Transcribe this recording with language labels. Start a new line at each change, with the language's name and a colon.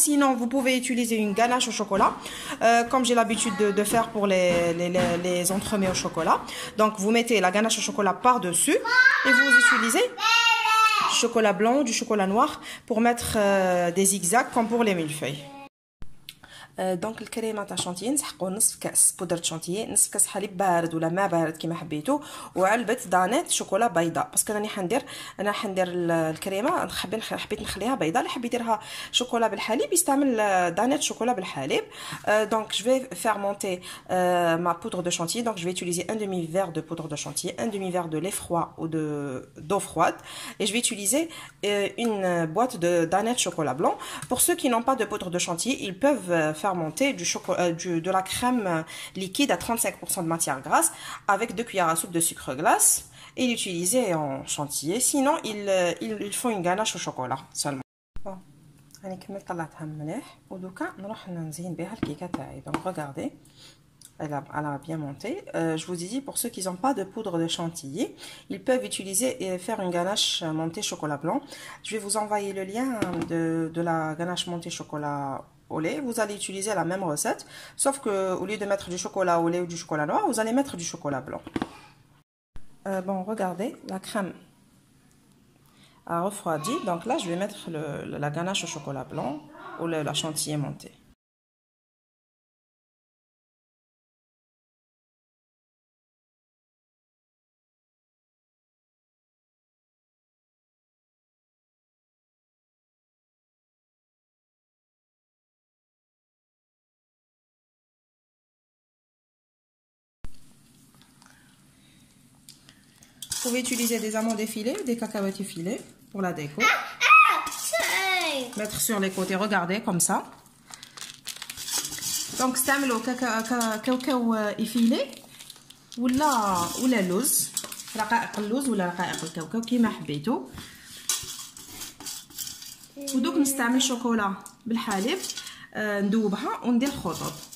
French: Sinon vous pouvez utiliser une ganache au chocolat, comme j'ai l'habitude de faire pour les entremets au chocolat. Donc vous mettez la ganache au chocolat par-dessus et vous utilisez du chocolat blanc ou du chocolat noir pour mettre des zigzags comme pour les millefeuilles.
Arabic: دونك الكريمه تاع شونتيي نسحقوا نصف كاس بودره شونتيي، نصف كاس حليب بارد ولا ماء بارد كيما حبيتوا، وعلبه دانات شوكولا بيضاء. باسكو راني حندير الكريمه حبيت نخليها بيضاء. اللي حبيت يديرها شوكولا بالحليب يستعمل دانات شوكولا بالحليب.
French: Donc je vais faire monter ma poudre de chantilly. Donc je vais utiliser un demi-verre de poudre de chantilly, un demi-verre de lait froid ou d'eau froide, et je vais utiliser une boîte de danettes chocolat blanc. Pour ceux qui n'ont pas de poudre de chantilly, ils peuvent faire monter de la crème liquide à 35% de matière grasse avec 2 cuillères à soupe de sucre glace et l'utiliser en chantilly. Sinon ils font une ganache au chocolat seulement. Bon.
Arabic: راني كملت طلعتها مليح ودوكا نروح نزين بها الكيكه تاعي.
French: Donc regardez, elle a bien monté. Je vous ai dit, pour ceux qui n'ont pas de poudre de chantilly, ils peuvent utiliser et faire une ganache montée chocolat blanc. Je vais vous envoyer le lien de la ganache montée chocolat au lait. Vous allez utiliser la même recette, sauf que au lieu de mettre du chocolat au lait ou du chocolat noir, vous allez mettre du chocolat blanc. Bon, regardez, la crème a refroidi. Donc là, je vais mettre la ganache au chocolat blanc ou la chantilly montée. Vous pouvez utiliser des amandes effilées, des cacahuètes effilées pour la déco. Mettre sur les côtés, regardez, comme ça.
Arabic: Donc, استعملوا كاكاو effilé ولا لوز، رقائق اللوز ولا رقائق الكاوكاو كيما حبيتوا. ودوك نستعمل شوكولا بالحليب ندوبها وندير خطوط.